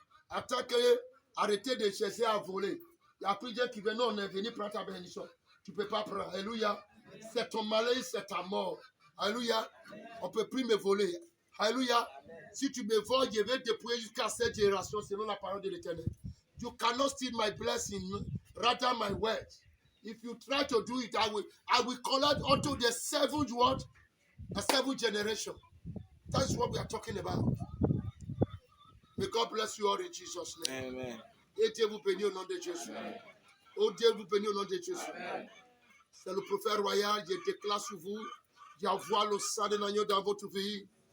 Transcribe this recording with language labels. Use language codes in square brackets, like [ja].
[fr] Attaquez, arrêtez de chercher à voler. Il y a plusieurs qui viennent, non, on est venu prendre ta bénédiction. Tu ne peux pas prendre. Alléluia. C'est ton malheur, c'est ta mort. Alléluia. On ne peut plus me voler. Alléluia. Si tu me voles, je vais dépouiller jusqu'à cette génération selon la parole de l'Éternel. [en] You cannot steal my blessing, rather my word. If you try to do it, I will collect unto the seventh word, a seventh generation. That's what we are talking about. May God bless you all in Jesus' name. Amen. [fr] Et Dieu vous bénit au nom de Jésus. Oh Dieu vous bénit au nom de Jésus. C'est le prophète royal, je déclare sur vous, j'envoie le sang de l'agneau dans votre vie.